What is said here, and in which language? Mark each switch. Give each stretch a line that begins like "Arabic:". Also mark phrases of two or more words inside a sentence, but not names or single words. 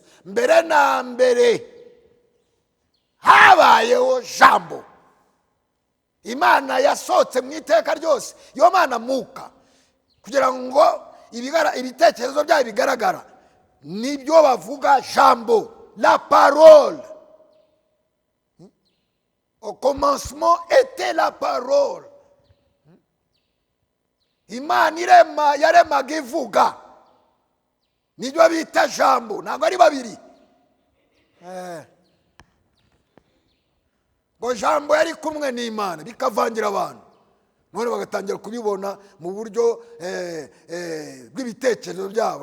Kinyarwanda: Mbere na mbere habayeho Jambo. Imana yasohotse mu iteka ryose, iyo Mana Mwuka, kugira ngo ibitekerezo byayo bigaragara. Nibyo bavuga Jambo,
French: la parole. Au commencement était la parole.
Kinyarwanda: Imana irema yaremaga ivuga, nibyo bita Jambo. Ntabwo ari babiri. Ngo Jambo yari kumwe n'Imana bikavangira abantu, none bagatangira kubibona mu buryo bw'ibitekerezo byabo.